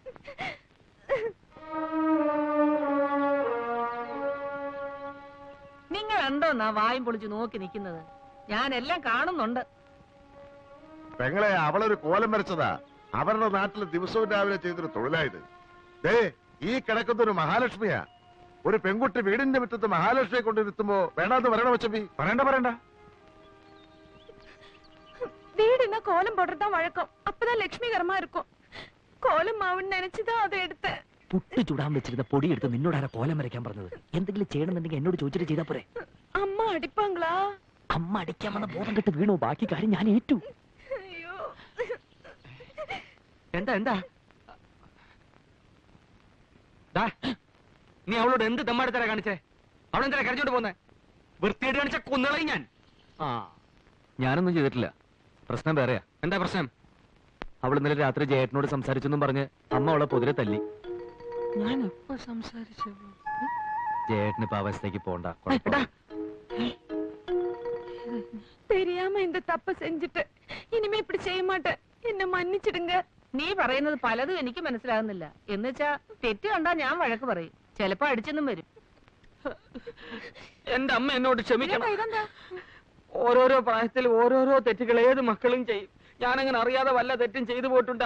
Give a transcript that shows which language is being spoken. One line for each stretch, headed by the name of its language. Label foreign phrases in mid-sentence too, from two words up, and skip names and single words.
Malayalam: നിങ്ങൾ എന്തോന്നാ വായും പൊളിച്ചു നോക്കി നിൽക്കുന്നത്? ഞാൻ എല്ലാം കാണുന്നുണ്ട്. പെങ്ങളെ, അവളൊരു കോലം വരച്ചതാ. അവരുടെ നാട്ടിൽ ദിവസവും രാവിലെ ചെയ്തൊരു തൊഴിലായത്. ദേ, ഈ കിടക്കുന്നൊരു മഹാലക്ഷ്മിയാ. ഒരു പെൺകുട്ടി വീടിന്റെ മുറ്റത്ത് മഹാലക്ഷ്മിയെ കൊണ്ടിരുത്തുമ്പോ വേണ്ടാന്ന് പറയണ മച്ചമ്പി? പറയണ്ട.
Tamil: வீடுனா கோலம் போடுறதுதான் வழக்கம். அப்பதான் லட்சுமிகரமா இருக்கும். கோலம் மாவுன்னு நினைச்சுதான் அதை எடுத்தேன்.
Malayalam: പുട്ട് ചുടാൻ വെച്ചിരുന്ന പൊടി എടുത്ത് നിന്നോട് ആരാ കോലം വരയ്ക്കാൻ പറഞ്ഞത്? എന്തെങ്കിലും ചെയ്യണമെന്നുണ്ടെങ്കിൽ എന്നോട് ചോദിച്ചിട്ട് ചെയ്താ പോരെ? അമ്മ അടിപ്പാങ്ങളാ? അമ്മ അടിക്കാൻ വന്ന ബോധം കെട്ട് വീണു. ബാക്കി കാര്യം ഞാൻ ഏറ്റു. എന്താ നീ അവളോട് എന്ത് തെമ്മാടിത്തരാ കാണിച്ചേ? അവളെന്താ കരഞ്ഞോണ്ട് പോന്നെ? വൃത്തിയായിട്ട് കാണിച്ച കൊന്നുകളയും ഞാൻ. ഞാനൊന്നും ചെയ്തിട്ടില്ല. പ്രശ്നം വേറെയാ. എന്താ പ്രശ്നം? അവൾ ഇന്നലെ രാത്രി ജയേട്ടനോട് സംസാരിച്ചെന്നും പറഞ്ഞ് അമ്മ അവളെ പൊതിരെ തല്ലി. ഞാൻ എപ്പോ സംസാരിച്ചു? ജയേട്ടന് ഇപ്പൊ അവസ്ഥയ്ക്ക് പോണ്ട.
Tamil: தெரியாம இந்த தப்ப செஞ்சுட்டு இனிமே இப்படி செய்ய மாட்டேன். என்ன மன்னிச்சிடுங்க.
Malayalam: നീ പറയുന്നത് പലതും എനിക്ക് മനസ്സിലാകുന്നില്ല. എന്നുവെച്ചാ തെറ്റ് കണ്ടാ ഞാൻ വഴക്ക് പറയും. ചിലപ്പോ അടിച്ചെന്നും വരും. എന്റെ അമ്മ എന്നോട് ക്ഷമിക്കണം. ഓരോരോ പ്രായത്തിൽ ഓരോരോ തെറ്റുകൾ ഏത് മക്കളും ചെയ്യും. ഞാനങ്ങനെ അറിയാതെ വല്ല തെറ്റും ചെയ്തു പോയിട്ടുണ്ട്.